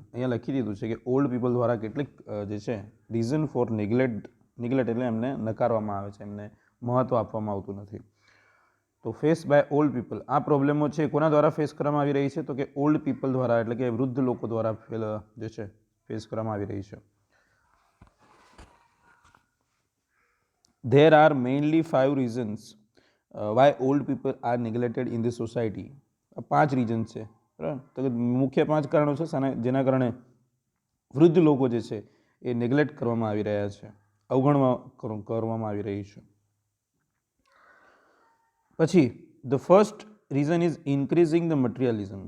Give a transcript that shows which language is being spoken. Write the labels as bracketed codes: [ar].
[gu] અહીંયા લખી દીધું છે કે ઓલ્ડ પીપલ દ્વારા કેટલીક જે છે [en] reason for neglect [gu] એટલે એમને નકારવામાં આવે છે, એમને મહત્ત્વ આપવામાં આવતું નથી. તો [en] face by old people, [gu] આ પ્રોબ્લેમો છે કોના દ્વારા ફેસ કરવામાં આવી રહી છે? તો કે ઓલ્ડ પીપલ દ્વારા, એટલે કે વૃદ્ધ લોકો દ્વારા જે છે ફેસ કરવામાં આવી રહી છે. [en] There are mainly 5 reasons why old people are neglected in the society. [gu] 5 reason છે, બરાબર. તો મુખ્ય 5 કારણો છે જેના કારણે વૃદ્ધ લોકો જે છે એ નેગ્લેક્ટ કરવામાં આવી રહ્યા છે, કરવામાં આવી રહી છે. [en] પછી the first reason is increasing the materialism.